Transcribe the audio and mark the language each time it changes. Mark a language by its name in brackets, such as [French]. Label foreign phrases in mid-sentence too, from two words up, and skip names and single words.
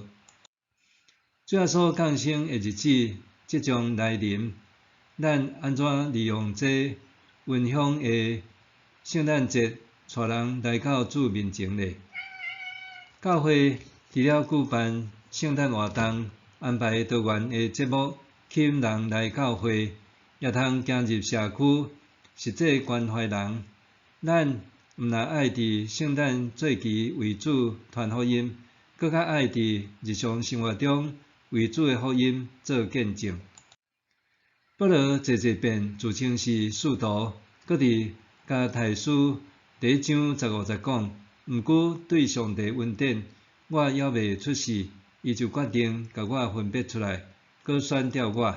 [Min Nan Chinese] 主耶稣降生的日子即将来临，咱安怎利用这温馨的圣诞节带人来到主面前咧。教会除了举办圣诞活动，安排多元的节目吸引人来教会，也通走入社区，实际关怀人。咱毋但爱伫圣诞节期为主传福音，搁较爱伫日常生活中为主的福音做见证。保罗节遍自称是使徒，搁伫加太书第1章15节讲：毋过对上帝恩典，我还未出世，伊就决定甲我分别出来，搁选召我。